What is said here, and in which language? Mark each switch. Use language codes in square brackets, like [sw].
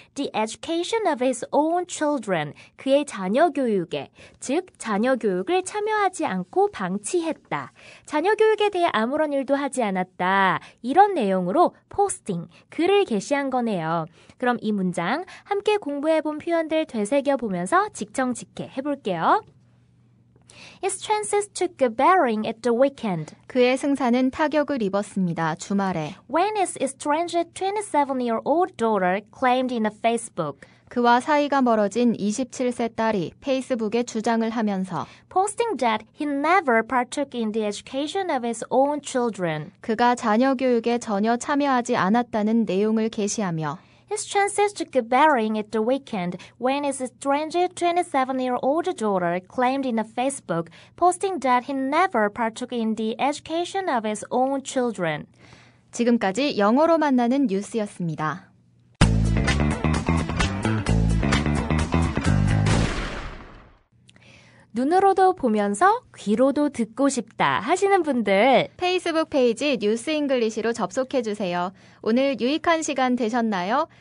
[en] The education of his own children, [ko] 그의 자녀 교육에, 즉 자녀 교육을 참여하지 않고 방치했다. 자녀 교육에 대해 아무런 일도 하지 않았다. 이런 내용으로 posting, 글을 게시한 거네요. 그럼 이 문장 함께 공부해본 표현들 되새겨보면서 직청직해 해볼게요. [en] His chances took a bearing at the weekend. [ko] 그의 승산은 타격을 입었습니다. 주말에. [en] When his estranged 27-year-old daughter claimed in a Facebook. [ko] 그와 사이가 멀어진 27세 딸이 페이스북에 주장을 하면서 [en] Posting that he never partook in the education of his own children. [ko] 그가 자녀 교육에 전혀 참여하지 않았다는 내용을 게시하며 [en] His chances took a bearing at the weekend when his estranged 27-year-old daughter claimed in a Facebook, posting that he never partook in the education of his own children. [ko] 지금까지 영어로 만나는 뉴스였습니다. 눈으로도 보면서 귀로도 듣고 싶다 하시는 분들 페이스북 페이지 뉴스 잉글리시로 접속해주세요. 오늘 유익한 시간 되셨나요?